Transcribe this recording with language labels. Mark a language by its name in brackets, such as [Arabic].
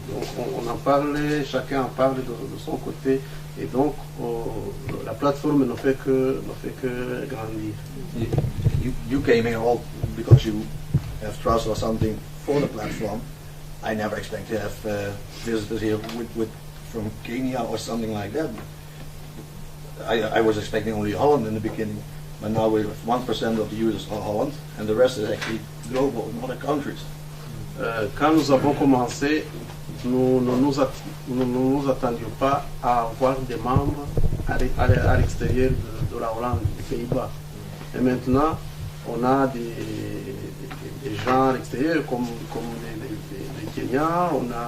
[French] Donc on en parle, chacun en parle de son côté, et donc la plateforme ne fait que grandir. [English] You came here all because you have trust or something for the platform. I never expect to have visitors here from Kenya or something like that. I was expecting only Holland in the beginning. But now we have 1% of the users are Holland, and the rest is actually global in other countries. [French] Quand nous avons commencé, nous ne nous attendions pas à avoir des membres à l'extérieur de la Hollande, des Pays-Bas. Et maintenant, on a des gens à l'extérieur comme les Kenyans.